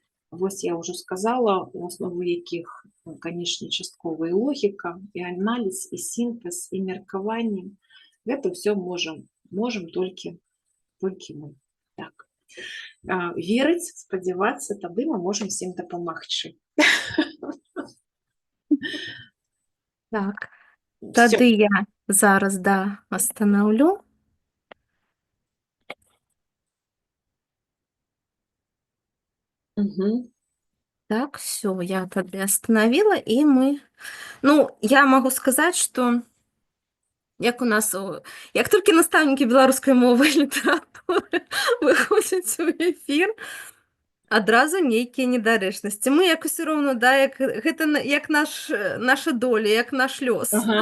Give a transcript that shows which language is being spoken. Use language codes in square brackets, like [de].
[be] Вось я ўжо сказала, у аснову якіх, канешне, часткова і логіка, і аналіз, і сінтэз, і меркаванне. Гэта ўсё можам толькі мы. Так. Верыць, спадзявацца, тады мы можам всім дапамагчы. Так, тады я зараз, да, останавлю. [ru] Так, все, я тогда остановила, и мы... Ну, я могу сказать, что [be] як у нас, як толькі настаўнікі беларускай мовы і літаратуры выходзяць у эфір, адразу нейкія недарэчнасці. Мы як усё роўна, да, гэта як наша доля, як наш лёс.